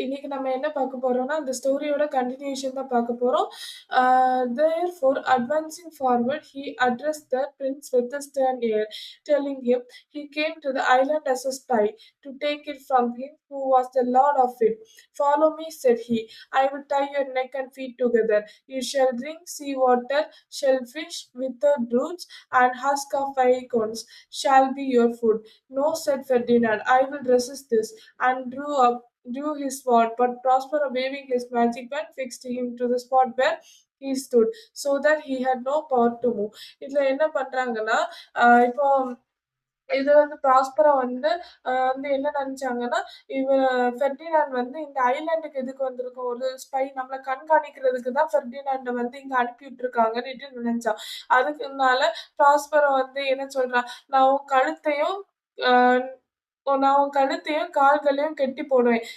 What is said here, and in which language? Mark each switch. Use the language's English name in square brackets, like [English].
[Tamil] இன்னைக்கு நம்ம என்ன பார்க்க போறோம்னா, அந்த ஸ்டோரியோட கன்டினியூஷன் தான் பார்க்க போறோம். [English] Therefore, advancing forward, he addressed the prince with a stern air, telling him he came to the island as a spy, to take it from him who was the lord of it. "Follow me," said he. "I will tie your neck and feet together. You shall drink sea water, shellfish, withered roots, and husk of acorns shall be your food." "No," said Ferdinand, "I will resist this," and drew his sword, but Prospero, waving his magic wand, fixed him to the spot where he stood, so that he had no power to move. [Tamil] இதுல என்ன பண்றாங்கன்னா, இப்போ இது வந்து ப்ராஸ்பரா வந்து என்ன நெனச்சாங்கன்னா, Ferdinand வந்து இந்த ஐலேண்டுக்கு எதுக்கு வந்திருக்கோம்? ஒரு ஸ்பை நம்மள கண்காணிக்கிறதுக்கு தான் ஃபெர்டினாண்ட வந்து இங்க அனுப்பி விட்டுருக்காங்கன்னுட்டு நெனச்சான். அதுக்குனால ப்ராஸ்பரா வந்து என்ன சொல்றான், "நான் உன் கழுத்தையும் அ நான் உன் கழுத்தையும், கால்களையும் கெட்டி போடுவேன்.